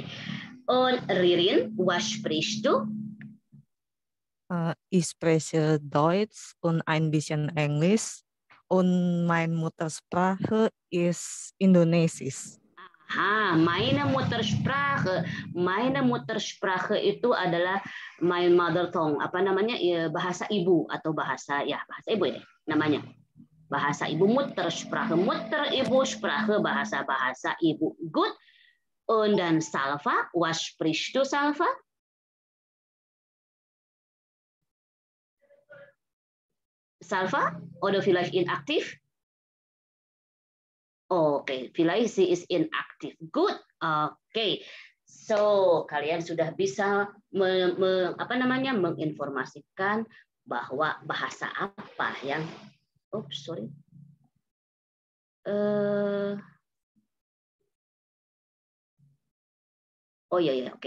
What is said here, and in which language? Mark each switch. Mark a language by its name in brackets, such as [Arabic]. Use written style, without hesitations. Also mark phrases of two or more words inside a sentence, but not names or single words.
[German] Und Ririn, was sprichst du? Ich spreche Deutsch und ein bisschen Englisch und meine Muttersprache ist Indonesisch. Aha, meine Muttersprache. Meine Muttersprache [Indonesian] itu adalah [English] my mother tongue. [Indonesian] Apa namanya? Bahasa ibu atau bahasa ibu ini namanya. Bahasa ibu, [German] Muttersprache. Mutter ibu Sprache, [Indonesian] bahasa ibu. Good. [German] Und dann Salva, was sprichst du, Salva? Salva? Oder vielleicht inaktiv? Oke, vielleicht sie ist inaktif. [English] Good. Oke. [Indonesian] So, kalian sudah bisa menginformasikan bahwa bahasa apa yang oke.